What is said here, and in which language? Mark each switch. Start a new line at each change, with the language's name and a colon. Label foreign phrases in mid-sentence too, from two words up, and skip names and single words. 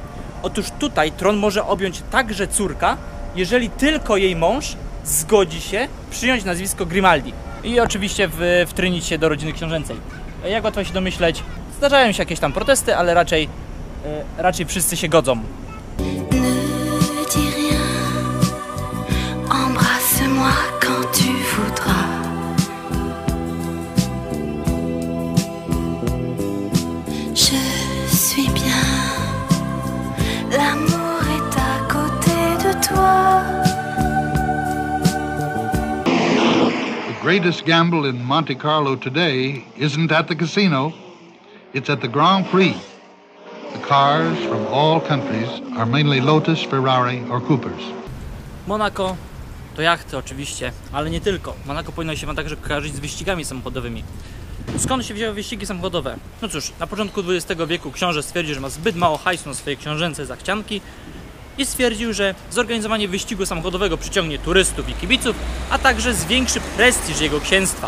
Polish: Otóż tutaj tron może objąć także córka, jeżeli tylko jej mąż zgodzi się przyjąć nazwisko Grimaldi i oczywiście wtrynić się do rodziny książęcej. Jak łatwo się domyśleć, zdarzają się jakieś tam protesty, ale raczej wszyscy się godzą.
French: Ne dis rien, embrasse-moi quand tu voudras. Je suis bien, l'amour est à côté de toi.
English: The greatest gamble in Monte Carlo today isn't at the casino, it's at the Grand Prix. The cars from all countries are mainly Lotus, Ferrari or Coopers.
Polish: Monako to jachty oczywiście, ale nie tylko. Monako powinno się wam także kojarzyć z wyścigami samochodowymi. Skąd się wzięły wyścigi samochodowe? No cóż, na początku XX wieku książę stwierdził, że ma zbyt mało hajsu na swoje książęce zachcianki i stwierdził, że zorganizowanie wyścigu samochodowego przyciągnie turystów i kibiców, a także zwiększy prestiż jego księstwa.